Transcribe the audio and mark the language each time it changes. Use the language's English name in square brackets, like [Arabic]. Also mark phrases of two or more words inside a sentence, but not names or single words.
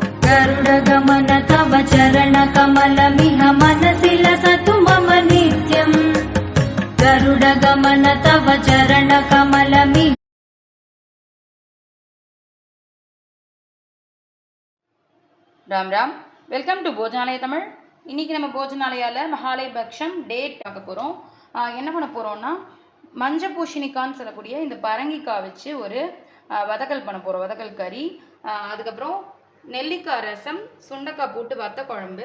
[Sanskrit] गरुडगमन तव चरणकमलमिह मनसि लसतु मम नित्यम् गरुडगमन तव चरणकमलमिह [Tamil] ராம் ராம். [English] welcome to போஜனாலய தமிழ். [Tamil] இன்றைக்கி நம்ம போஜனாலயாவில் மகாலயபக்ஷம் டேட் பார்க்க போகிறோம். என்ன பண்ண போகிறோம்னா மஞ்சள் பூசணிக்கான்னு சொல்லக்கூடிய இந்த பரங்கிக்காய் வச்சு ஒரு வதக்கல் பண்ண போகிறோம், வதக்கல் கறி. அதுக்கப்புறம் நெல்லிக்காய் ரசம், சுண்டைக்காய் போட்டு வத்த குழம்பு.